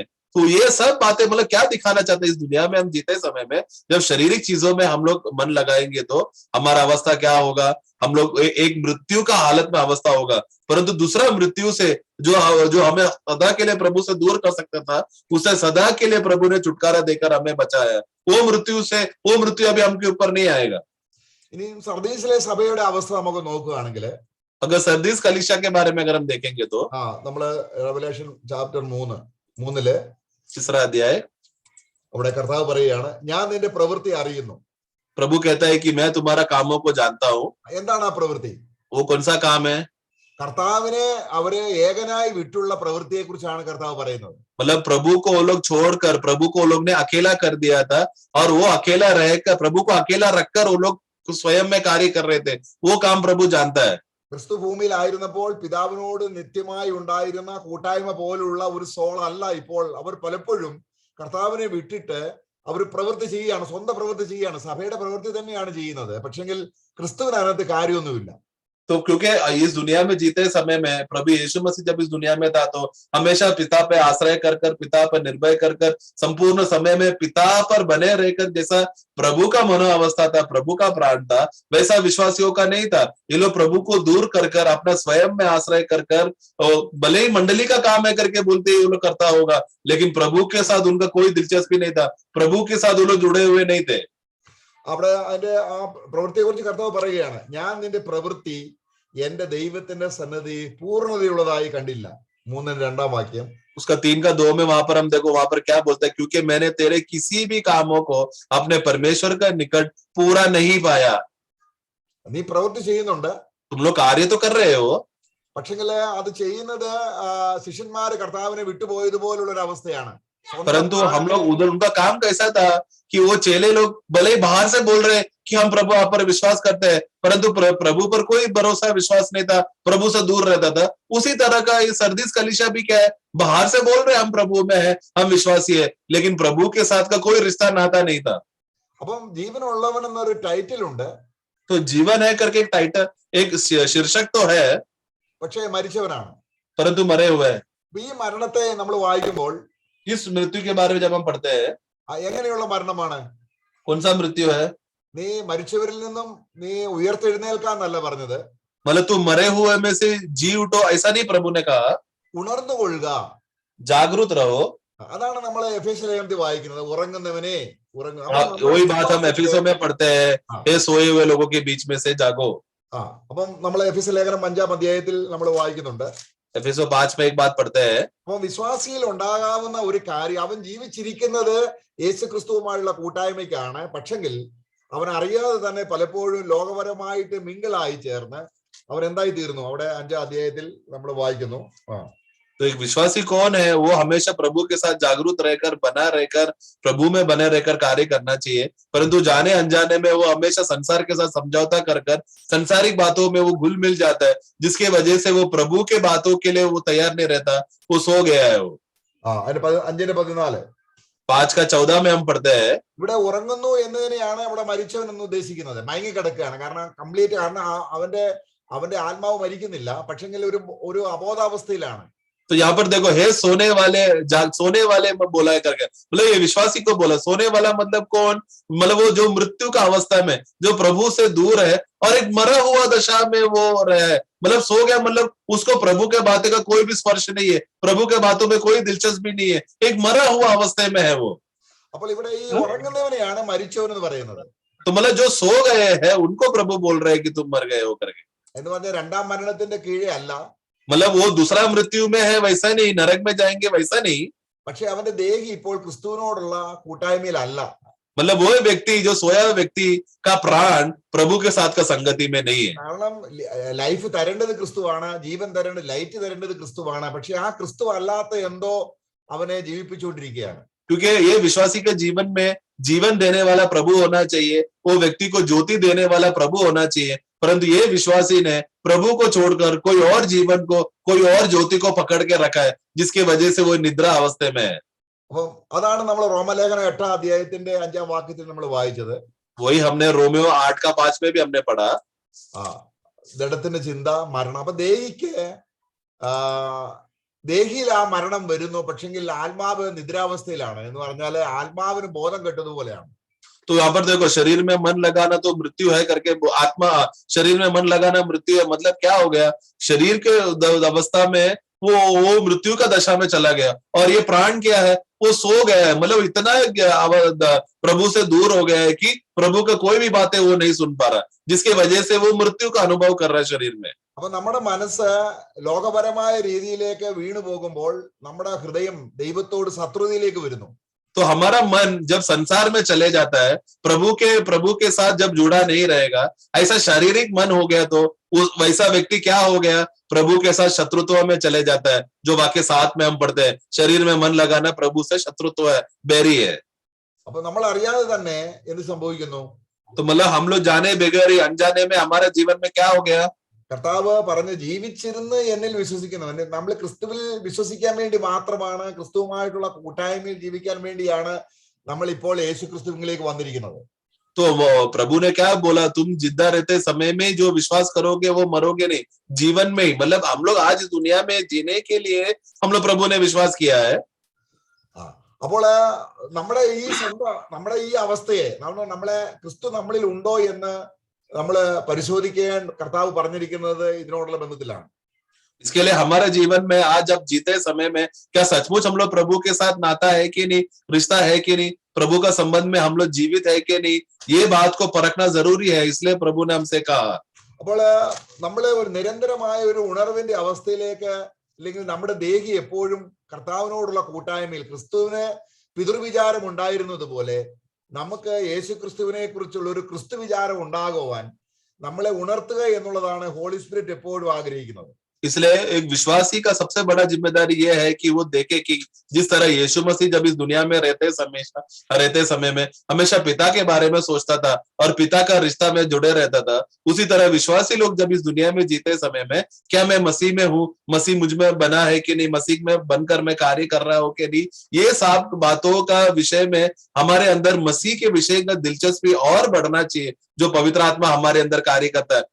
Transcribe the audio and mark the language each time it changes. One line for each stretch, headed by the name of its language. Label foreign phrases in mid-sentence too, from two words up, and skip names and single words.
Hindi: तो ये सब बातें मतलब क्या दिखाना चाहते हैं? इस दुनिया में हम जीते समय में जब शारीरिक चीजों में हम लोग मन लगाएंगे तो हमारा अवस्था क्या होगा? हम लोग एक मृत्यु का हालत में अवस्था होगा. परंतु दूसरा मृत्यु से जो हमें सदा के लिए प्रभु से दूर कर सकता था, उसे सदा के लिए प्रभु ने छुटकारा देकर हमें बचाया. वो मृत्यु अभी हमके ऊपर नहीं आएगा.
Malayalam: ഇനി സർദീസിലെ സഭയുടെ അവസ്ഥ നമുക്ക് നോക്കുകയാണെങ്കിൽ
Hindi: अगर सर्दीस कलीसिया के बारे में अगर हम देखेंगे तो
Malayalam: നമ്മള്
English: Revelation chapter
Malayalam: 3
Hindi: तीसरा अध्याय
Malayalam: അവിടെ കർത്താവ് പറയുകയാണ്, ഞാൻ നിന്റെ പ്രവൃത്തി അറിയുന്നു.
Hindi: प्रभु कहता है कि मैं तुम्हारा कामों को जानता हूँ.
Malayalam: എന്താണ് ആ പ്രവൃത്തി?
Hindi: वो कौन सा काम है?
Malayalam: കർത്താവിനെ അവരെ ഏകനായി വിട്ടുള്ള പ്രവൃത്തിയെ കുറിച്ചാണ് കർത്താവ് പറയുന്നത്.
Hindi: मतलब प्रभु को वो लोग छोड़कर प्रभु को वो लोग ने अकेला कर दिया था, और वो अकेला रहकर प्रभु को अकेला रखकर वो लोग स्वयं में कार्य कर रहे थे. वो काम प्रभु जानता है.
Malayalam: ക്രിസ്തു ഭൂമിയിലായിരുന്നപ്പോൾ പിതാവിനോട് നിത്യമായി ഉണ്ടായിരുന്ന കൂട്ടായ്മ പോലുള്ള ഒരു സോൾ അല്ല ഇപ്പോൾ. അവർ പലപ്പോഴും കർത്താവിനെ വിട്ടിട്ട് അവർ പ്രവൃത്തി ചെയ്യുകയാണ്, സ്വന്തം പ്രവൃത്തി ചെയ്യുകയാണ്, സഭയുടെ പ്രവൃത്തി തന്നെയാണ് ചെയ്യുന്നത്. പക്ഷെങ്കിൽ ക്രിസ്തുവിന് അതിനകത്ത് കാര്യമൊന്നുമില്ല.
Hindi: तो क्योंकि इस दुनिया में जीते समय में प्रभु यीशु मसीह जब इस दुनिया में था तो हमेशा पिता पे आश्रय कर पिता पर निर्भय कर संपूर्ण समय में पिता पर बने रहकर, जैसा प्रभु का मनोअवस्था था, प्रभु का प्राण था, वैसा विश्वासियों का नहीं था. ये लोग प्रभु को दूर कर अपना स्वयं में आश्रय कर भले ही मंडली का काम है करके बोलते ये लोग करता होगा, लेकिन प्रभु के साथ उनका कोई दिलचस्पी नहीं था. प्रभु के साथ वो लोग जुड़े हुए नहीं थे.
Malayalam: അവിടെ അതിന്റെ ആ പ്രവൃത്തിയെ കുറിച്ച് കർത്താവ് പറയുകയാണ്, ഞാൻ നിന്റെ പ്രവൃത്തി എന്റെ ദൈവത്തിന്റെ സന്നദ്ധി പൂർണ്ണതയുള്ളതായി കണ്ടില്ല. 3-2 വാക്യം.
Hindi: उसका 3 का 2 में वहां पर हम देखो, वहां पर क्या बोलता है? क्योंकि मैंने तेरे किसी भी कामों को अपने परमेश्वर का निकट पूरा नहीं पाया.
Malayalam: നീ പ്രവൃത്തി ചെയ്യുന്നുണ്ട്,
Hindi: तुम लोग कार्य तो कर रहे हो,
Malayalam: പക്ഷെങ്കിൽ അത് ചെയ്യുന്നത് ശിഷ്യന്മാര് കർത്താവിനെ വിട്ടുപോയതുപോലുള്ള ഒരു അവസ്ഥയാണ്.
Hindi: परंतु हम लोग उधर उनका काम कैसा था कि वो चेले लोग भले ही बाहर से बोल रहे कि हम प्रभु आप पर विश्वास करते हैं, परंतु प्रभु पर कोई भरोसा विश्वास नहीं था, प्रभु से दूर रहता था. उसी तरह का ये सर्दीस कलीसिया भी क्या है? बाहर से बोल रहे हम प्रभु में है, हम विश्वासी है, लेकिन प्रभु के साथ का कोई रिश्ता नाता नहीं था.
Malayalam: അപ്പം ജീവനുള്ളവൻ എന്നൊരു ടൈറ്റിൽ ഉണ്ട്,
Hindi: तो जीवन है करके एक टाइटल, एक शीर्षक तो है,
Malayalam: പക്ഷേ മരിച്ചവനാണ്,
Hindi: परंतु मरे हुए हैं.
Malayalam: ഈ മരണത്തെ നമ്മൾ വായിക്കുമ്പോൾ
Hindi: इस मृत्यु के बारे में जब हम पढ़ते हैं,
Malayalam: എങ്ങനെയുള്ള മരണമാണ്?
Hindi: कौन सा मृत्यु है?
Malayalam: നീ മരിച്ചവരിൽ നിന്നും നീ ഉയർത്തെഴുന്നേൽക്കാന്നല്ല പറഞ്ഞത്,
Hindi: मतलब तू मरे हुए में से जी उठो, ऐसा नहीं प्रभु ने कहा.
Malayalam: ഉണർന്നുകൊള്ളുക,
Hindi: जागरूक रहो.
Malayalam: അതാണ് നമ്മൾ എഫേസ്യ ലേഖനത്തിൽ വായിക്കുന്നത്, ഉറങ്ങുന്നവനെ ഉറങ്ങുക.
Hindi: वही बात हम एफिसों में पढ़ते हैं, हे सोए हुए लोगों के बीच में से जागो.
Malayalam: അപ്പം നമ്മൾ എഫേസ്യ ലേഖനം 5-ാം അധ്യായത്തിൽ നമ്മൾ വായിക്കുന്നുണ്ട്.
Hindi: एफिसो 5 में एक बात पढ़ते हैं.
Malayalam: അപ്പൊ വിശ്വാസിയിൽ ഉണ്ടാകാവുന്ന ഒരു കാര്യം, അവൻ ജീവിച്ചിരിക്കുന്നത് യേശു ക്രിസ്തുവുമായുള്ള കൂട്ടായ്മയ്ക്കാണ്. പക്ഷെങ്കിൽ അവൻ അറിയാതെ തന്നെ പലപ്പോഴും ലോകപരമായിട്ട് മിങ്കിളായി ചേർന്ന് അവരെന്തായി തീർന്നു? അവിടെ 5-ാം അധ്യായത്തിൽ നമ്മൾ വായിക്കുന്നു.
Hindi: तो एक विश्वासी कौन है? वो हमेशा प्रभु के साथ जागरूक रहकर, बना रहकर, प्रभु में बने रहकर कार्य करना चाहिए। परंतु जाने अनजाने में वो हमेशा संसार के साथ समझौता कर कर संसारिक बातों में वो घुल मिल जाता है, जिसके वजह से वो प्रभु के बातों के लिए वो तैयार नहीं रहता, वो सो गया है। वो 5:14 5:14 में हम पढ़ते हैं,
Malayalam: ഇവിടെ ഉറങ്ങുന്നു എന്നതിനെയാണ് അവിടെ മരിച്ചവൻ എന്ന് ഉദ്ദേശിക്കുന്നത്. മയങ്ങിക്കിടക്കുകയാണ്. കാരണം കംപ്ലീറ്റ്, കാരണം അവന്റെ ആത്മാവ് മരിക്കുന്നില്ല, പക്ഷെങ്കിൽ ഒരു അബോധാവസ്ഥയിലാണ്.
Hindi: तो यहाँ पर देखो, हे सोने वाले में बोला है करके, मतलब ये विश्वासी को बोला। सोने वाला मतलब कौन? मतलब वो जो मृत्यु का अवस्था में, जो प्रभु से दूर है और एक मरा हुआ दशा में वो रहे, मतलब सो गया, मतलब उसको प्रभु के बातें का कोई भी स्पर्श नहीं है, प्रभु के बातों में कोई दिलचस्पी नहीं है, एक मरा हुआ अवस्था में है वो।
Malayalam: അപ്പോൾ ഇവിടെ ഈ ഉറങ്ങുന്നവനെയാണ് മരിച്ചവൻ എന്ന് പറയുന്നത്.
Hindi: तो मतलब जो सो गए हैं उनको प्रभु बोल रहे हैं कि तुम मर गए हो करके।
Malayalam: എന്ന് പറഞ്ഞാൽ രണ്ടാം മരണത്തിന്റെ കീഴേ അല്ല,
Hindi: मतलब वो दूसरा मृत्यु में है वैसा नहीं, नरक में जाएंगे वैसा नहीं,
Malayalam: പക്ഷെ അവന്റെ ദേഹി ഇപ്പോൾ ക്രിസ്തുവിനോടുള്ള കൂട്ടായ്മയിലല്ല.
Hindi: मतलब वो व्यक्ति, जो सोया व्यक्ति का प्राण प्रभु के साथ का संगति में नहीं है।
Malayalam: കാരണം ലൈഫ് തരേണ്ടത് ക്രിസ്തുവാണ്, ജീവൻ തരേണ്ടത്, ലൈറ്റ് തരേണ്ടത് ക്രിസ്തുവാണ്. പക്ഷെ ആ ക്രിസ്തു അല്ലാത്ത എന്തോ അവനെ ജീവിപ്പിച്ചുകൊണ്ടിരിക്കുകയാണ്.
Hindi: क्योंकि ये विश्वासी के जीवन में जीवन देने वाला प्रभु होना चाहिए, वो व्यक्ति को ज्योति देने वाला प्रभु होना चाहिए, परंतु ये विश्वासी ने प्रभु को छोड़कर कोई और जीवन को, कोई और ज्योति को पकड़ के रखा है, जिसकी वजह से वो निद्रा अवस्था में है।
Malayalam: അപ്പം അതാണ് നമ്മൾ റോമലേഖനം 8-ാം അധ്യായത്തിന്റെ 5-ാം വാക്യത്തിൽ നമ്മൾ വായിച്ചത്.
Hindi: वही हमने रोमियो 8:5 में भी हमने पढ़ा।
Malayalam: ജഡത്തിന്റെ ചിന്ത, മരണം. അപ്പൊ ദേഹിയിൽ ആ മരണം വരുന്നു, പക്ഷെങ്കിൽ ആത്മാവ് നിദ്രാവസ്ഥയിലാണ്. എന്ന് പറഞ്ഞാല് ആത്മാവിന് ബോധം കെട്ടതുപോലെയാണ്.
Hindi: तो यहाँ पर देखो, शरीर में मन लगाना तो मृत्यु है करके, आत्मा शरीर में मन लगाना मृत्यु है, मतलब क्या हो गया? शरीर के अवस्था में वो मृत्यु का दशा में चला गया, और ये प्राण क्या है? वो सो गया है, मतलब इतना प्रभु से दूर हो गया है कि प्रभु का कोई भी बातें वो नहीं सुन पा रहा, जिसकी वजह से वो मृत्यु का अनुभव कर रहा है शरीर में।
Malayalam: അപ്പൊ നമ്മുടെ മനസ്സ് ലോകപരമായ രീതിയിലേക്ക് വീണു പോകുമ്പോൾ നമ്മുടെ ഹൃദയം ദൈവത്തോട് ശത്രുതയിലേക്ക് വരുന്നു.
Hindi: तो हमारा मन जब संसार में चले जाता है, प्रभु के साथ जब जुड़ा नहीं रहेगा, ऐसा शारीरिक मन हो गया, तो वैसा व्यक्ति क्या हो गया? प्रभु के साथ शत्रुत्व में चले जाता है। जो वाक्य 7 में हम पढ़ते हैं, शरीर में मन लगाना प्रभु से शत्रुत्व है, बैरी है।
Malayalam: അപ്പൊ നമ്മൾ അറിയാതെ തന്നെ എന്ത് സംഭവിക്കുന്നു?
Hindi: तो मतलब हम लोग जाने बगैर ही अनजाने में हमारे जीवन में क्या हो गया?
Malayalam: കർത്താവ് പറഞ്ഞ് ജീവിച്ചിരുന്ന് എന്നിൽ വിശ്വസിക്കുന്നവൻ, നമ്മൾ ക്രിസ്തുവിൽ വിശ്വസിക്കാൻ വേണ്ടി മാത്രമാണ്, ക്രിസ്തുവുമായിട്ടുള്ള കൂട്ടായ്മയിൽ ജീവിക്കാൻ വേണ്ടിയാണ് നമ്മൾ ഇപ്പോൾ യേശു ക്രിസ്തുവിലേക്ക് വന്നിരിക്കുന്നത്.
Hindi: तो प्रभु ने क्या बोला? तुम जिंदा रहते समय में जो विश्वास करोगे वो मरोगे नहीं, जीवन में ही। मतलब हम लोग आज दुनिया में जीने के लिए हम लोग प्रभु ने विश्वास किया है।
Malayalam: അപ്പോൾ നമ്മുടെ ഈ അവസ്ഥയെ നമ്മളെ ക്രിസ്തു നമ്മളിൽ ഉണ്ടോ എന്ന് നമ്മള് പരിശോധിക്കാൻ കർത്താവ് പറഞ്ഞിരിക്കുന്നത് ഇതിനോടുള്ള ബന്ധത്തിലാണ്.
Hindi: इसके लिए हमारे जीवन में आज जब जीते समय में क्या सचमुच हम लोग प्रभु के साथ नाता है कि नहीं, रिश्ता है कि नहीं, प्रभु का संबंध में हम लोग जीवित है कि नहीं, ये बात को परखना जरूरी है। इसलिए प्रभु ने हमसे कहा।
Malayalam: അപ്പോൾ നമ്മള് ഒരു നിരന്തരമായ ഒരു ഉണർവിന്റെ അവസ്ഥയിലേക്ക്, അല്ലെങ്കിൽ നമ്മുടെ ദേഹി എപ്പോഴും കർത്താവിനോടുള്ള കൂട്ടായ്മയിൽ, ക്രിസ്തുവിന് പിതൃവിചാരം ഉണ്ടായിരുന്നത് പോലെ നമുക്ക് യേശു ക്രിസ്തുവിനെ കുറിച്ചുള്ള ഒരു ക്രിസ്തു വിചാരം ഉണ്ടാകുവാൻ നമ്മളെ ഉണർത്തുക എന്നുള്ളതാണ്
English: Holy Spirit
Malayalam: എപ്പോഴും ആഗ്രഹിക്കുന്നത്.
Hindi: इसलिए एक विश्वासी का सबसे बड़ा जिम्मेदारी यह है कि वो देखे कि जिस तरह यीशु मसीह जब इस दुनिया में रहते समय में हमेशा पिता के बारे में सोचता था और पिता का रिश्ता में जुड़े रहता था, उसी तरह विश्वासी लोग जब इस दुनिया में जीते समय में क्या मैं मसीह में हूँ, मसीह मुझ में बना है कि नहीं, मसीह में बनकर मैं कार्य कर रहा हूँ कि नहीं, ये सब बातों का विषय में हमारे अंदर मसीह के विषय का दिलचस्पी और बढ़ना चाहिए, जो पवित्र आत्मा हमारे अंदर कार्य करता है।